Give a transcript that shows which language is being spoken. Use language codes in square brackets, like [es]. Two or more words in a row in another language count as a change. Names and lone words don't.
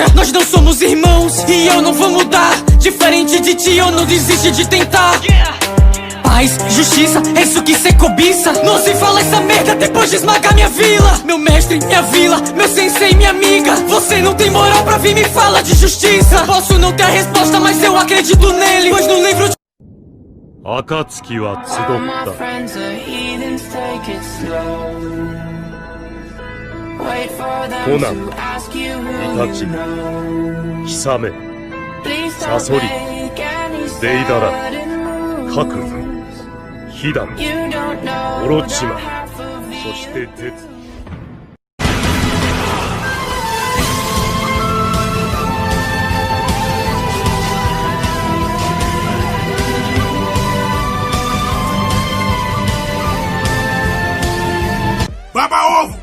[pt] Nós não somos irmãos e eu não vou mudar. Diferente de ti eu não desisto de tentar. Paz, justiça, é isso que cê cobiça. Não se fala essa merda depois de esmagar minha vila. Meu mestre, minha vila, meu sensei, minha amiga. Você não tem moral pra vir me falar de justiça. Posso não ter a resposta, mas eu acredito nele. Pois no livro de... [ja] 暁は集ったコナン、イタチ、ヒサメ、サソリ、デイダラ、カク、ヒダン、オロチマ、そしてゼツ。 [pt] Baba ovo!